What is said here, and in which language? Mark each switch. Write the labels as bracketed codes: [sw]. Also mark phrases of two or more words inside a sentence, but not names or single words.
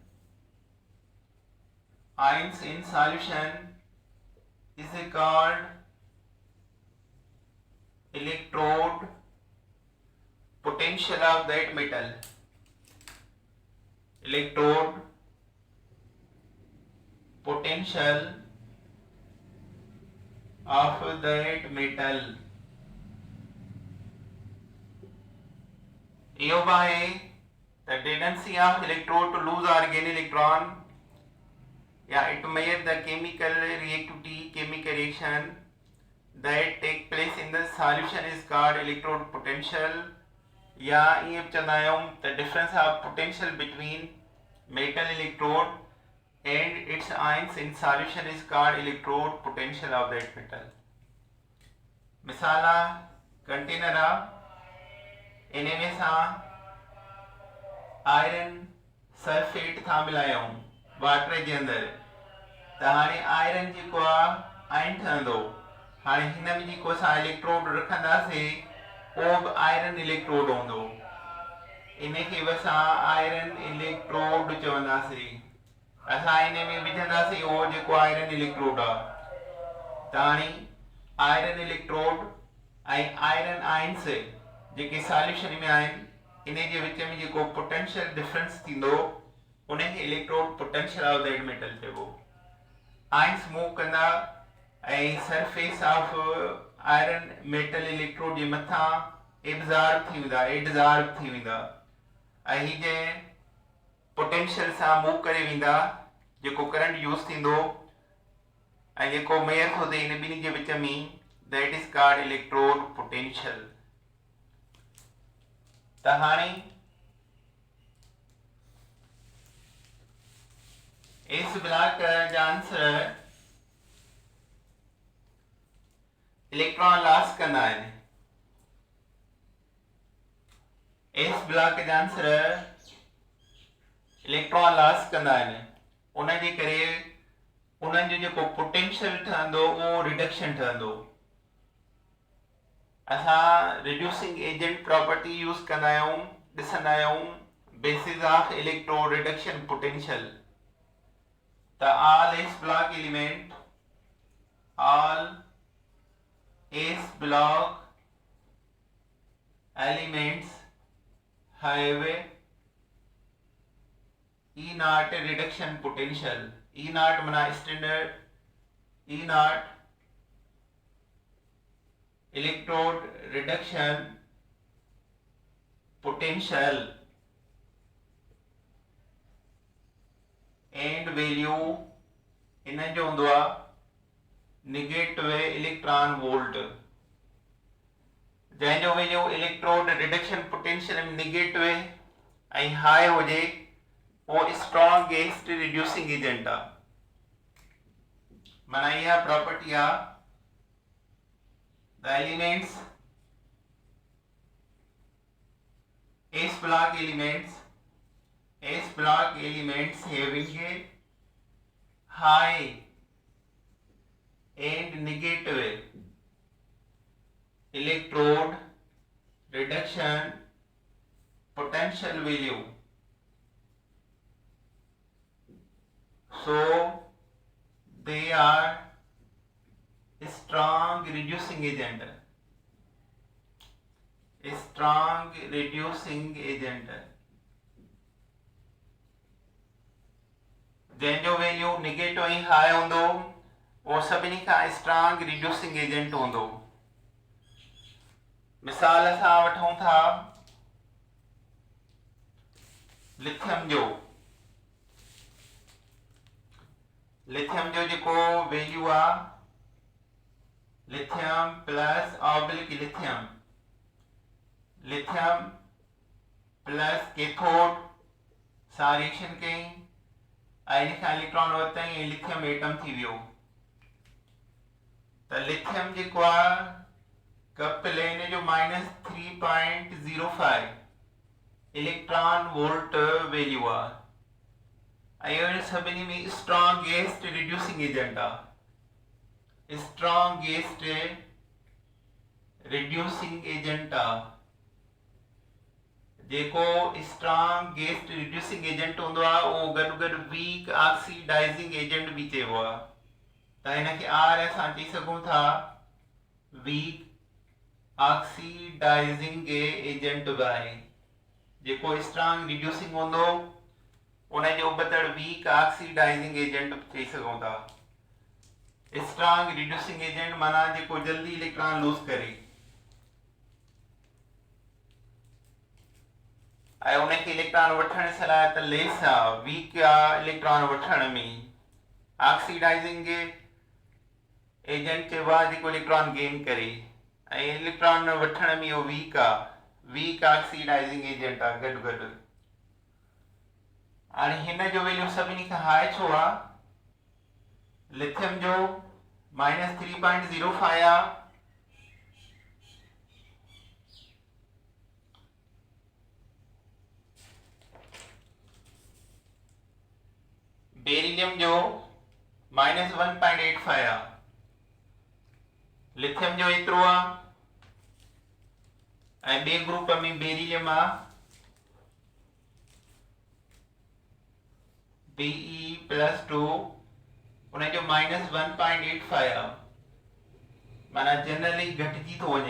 [en] ions in solution is called electrode potential of that metal, electrode potential of that metal। [sd] इहो बि आहे [en] the tendency of electrode to lose or gain electron, yeah, it measures the chemical reactivity, chemical reaction that take place in the solution is called electrode potential। [sd] या ईअं बि चवंदा आहियूं [en] the difference of potential between metal electrode and its ions in solution is called electrode potential of that metal। [sd] मिसाल कंटेनर इन में सां [en] iron sulphate [sd] था मिलायूं वाटर जे अंदरि, त हाणे आयरन जेको आहे आयन ठहंदो। हाणे हिन में जेको असां इलेक्ट्रोड रखंदासीं उहो बि [en] iron electrode [sd] हूंदो, इन खे बि असां [en] iron electrode [sd] चवंदासीं। असां इन में विझंदासीं उहो जेको [en] iron electrode [sd] आहे, त हाणे [en] iron electrode [sd] ऐं [en] iron ions [sd] जेके सॉल्यूशन में आहिनि इन जे विच में जेको [en] potential difference [sd] थींदो उनखे [en] electrode potential of that metal [sd] चइबो। [en] ions move [sd] कंदा ऐं [en] surface of iron metal electrode [sd] जे मथां एब्जॉर्ब थी वेंदा ऐं ही जंहिं पोटेंशियल सां मूव करे वेंदा, जेको [en] current use [sd] थींदो ऐं जेको मेयर थो थिए इन ॿिन्ही जे विच में, [en] that is called electrode potential. [sd] त हाणे [en] S block [sd] जा [en] answer electron loss [sd] कंदा आहिनि। [en] S block [sd] जा [en] answer electron loss [sd] कंदा आहिनि, उन जे करे उन्हनि जो जेको पोटेंशियल ठहंदो उहो रिडक्शन ठहंदो। असां [en] reducing agent property use [sd] कंदा आहियूं, ॾिसंदा आहियूं [en] basis of electro reduction potential. त all S block element, all S block elements have E naught reduction potential। E naught माना स्टैंडर्ड, E naught electrode reduction potential and value [sd] इन जो हूंदो आहे [en] negative electron volt, [sd] जंहिंजो वैल्यू [en] electrode reduction potential [sd] में नेगेटिव ऐं हाई हुजे वो [en] strongest reducing agent [sd] आहे। माना इहा प्रॉपर्टी आहे [en] the elements S block elements having a high and negative electrode reduction potential value, so they are strong reducing agent, [sd] जंहिंजो वैल्यू नेगेटिव ऐं हाई हूंदो वो सभिनी खां [en] strong reducing agent [sd] हूंदो। मिसाल असां वठूं था लिथियम जो जेको वैल्यू आहे [en] lithium plus oblique lithium plus cathode [sd] सां रिएक्शन कई ऐं इन खां इलेक्ट्रॉन वरितई ऐं लिथियम एटम थी वियो। त लिथियम जेको आहे कपिल इन जो -3.05 [en] electron volt value [sd] आहे ऐं इन सभिनी में [en] strongest reducing agent [sd] आहे, [en] strongest reducing agent [sd] आहे। जेको [en] strongest reducing agent [sd] हूंदो आहे उहो गॾु गॾु [en] weak oxidising agent [sd] भी चइबो आहे। त हिनखे आर असां चई सघूं था [en] weak oxidising agent [sd] बि आहे। जेको [en] strong reducing [sd] हूंदो उन जो बदल [en] weak oxidising agent [sd] चई सघूं था। [en] strong reducing agent [sd] माना जेको जल्दी [en] electron lose [sd] करे ऐं उनखे इलेक्ट्रॉन वठण सलाह त लेस आहे, वीक आहे इलेक्ट्रॉन वठण में। [en] oxidising agent [sd] चइबो आहे जेको [en] electron gain [sd] करे ऐं इलेक्ट्रॉन वठण में इहो वीक आहे, [en] weak oxidising agent [sd] आहे गॾु गॾु। हाणे हिन जो वैल्यू सभिनी खां हाई छो आहे? लिथियम जो -3.05 आहे, बेरिलियम जो -1.85 आहे, लिथियम जो एतिरो आहे ऐं ॿिए ग्रुप में बेरिलियम आहे Be+2 उन जो -1.85 आहे, माना जनरली घटिजी थो वञे।